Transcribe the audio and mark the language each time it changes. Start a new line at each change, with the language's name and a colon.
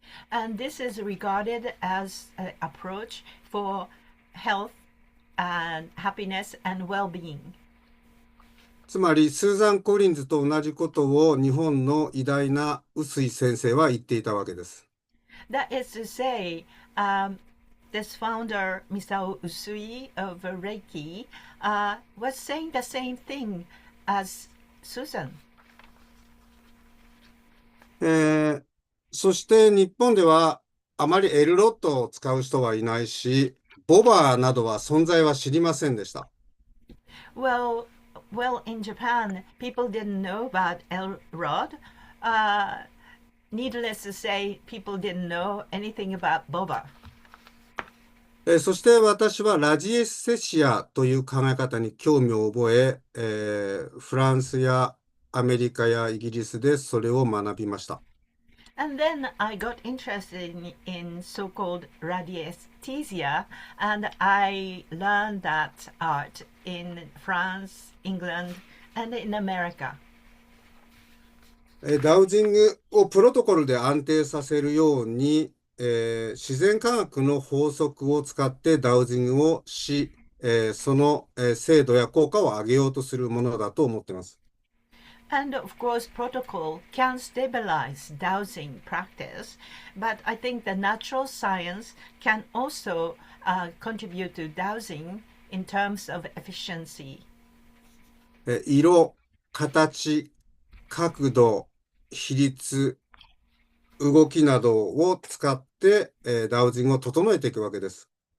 English: And this is regarded as an approach for health and happiness and well-being.
Japanese: つまり、スーザン・コリンズと同じことを日本の偉大な臼井先生は言っていたわけです。
English: That is to say, this founder, Misao Usui of Reiki, was saying the same thing as Susan.
Japanese: そして日本ではあまりエルロットを使う人はいないし、ボバーなどは存在は知りませんでした。
English: Well, well, in Japan, people didn't know about L-Rod. Uh, Needless to say, people didn't know anything about boba.
Japanese: そして私はラジエスセシアという考え方に興味を覚え、フランスやアメリカやイギリスでそれを学びました。
English: And then I got interested in so-called radiesthesia, and I learned that art in France, England, and in America.
Japanese: ダウジングをプロトコルで安定させるように、自然科学の法則を使ってダウジングをし、その、精度や効果を上げようとするものだと思っています。
English: And of course, protocol can stabilize dowsing practice, but I think the natural science can also contribute to dowsing in terms of efficiency.
Japanese: 色、形、角度、比率、動きなどを使って、ダウジングを整えていくわけです。